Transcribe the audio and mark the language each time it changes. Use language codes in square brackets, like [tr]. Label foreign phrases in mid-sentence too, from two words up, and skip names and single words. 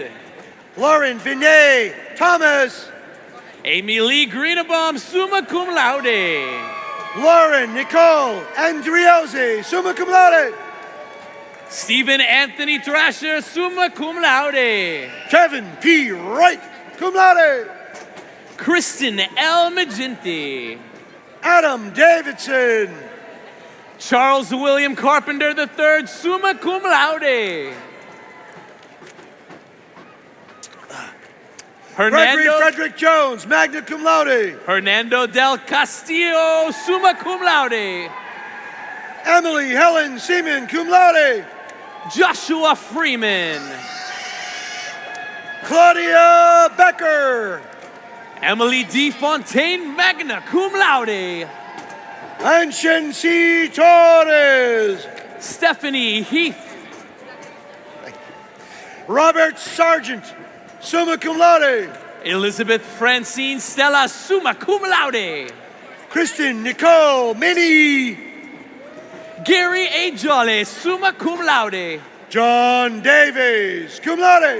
[en] Lauren Vinay Thomas. [la] Amy Lee Greenebaum, summa cum laude. Lauren Nicole Andriozzi, summa cum laude. Stephen Anthony Thrasher, summa cum laude. Kevin P. Wright, cum laude. [en] Kristen L. Magenti. Adam Davidson. Charles William Carpenter III, [la] summa cum laude. Gregory Frederick Jones, magna cum laude. [en] Hernando del Castillo, [la] summa cum laude. Emily Helen Seaman, cum laude. [en] Joshua Freeman. Claudia Becker. Emily D. Fontaine, [la] magna cum laude. [en] Anshin C. Torres. Stephanie Heath. [la] Robert Sargent, summa cum laude. Elizabeth Francine Stella, summa cum laude. [en] Kristen Nicole Minnie. Gary A. [la] Jolly, summa cum laude. John Davies, cum laude.